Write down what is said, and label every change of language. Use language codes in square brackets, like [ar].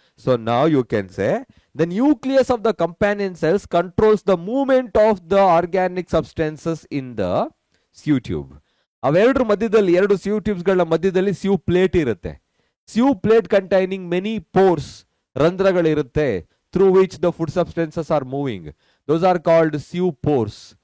[en] So now you can say the nucleus of the companion cells controls the movement of the organic substances in the sieve tube. [kn] ಅವೆರಡರ ಮಧ್ಯದಲ್ಲಿ, ಎರಡು sieve tubes ಗಳ ಮಧ್ಯದಲ್ಲಿ sieve plate ಇರುತ್ತೆ. [en] Sieve plate containing many pores, [kn] ರಂಧ್ರಗಳಿರುತ್ತೆ, [en] through which the food substances are moving. Those are called sieve pores.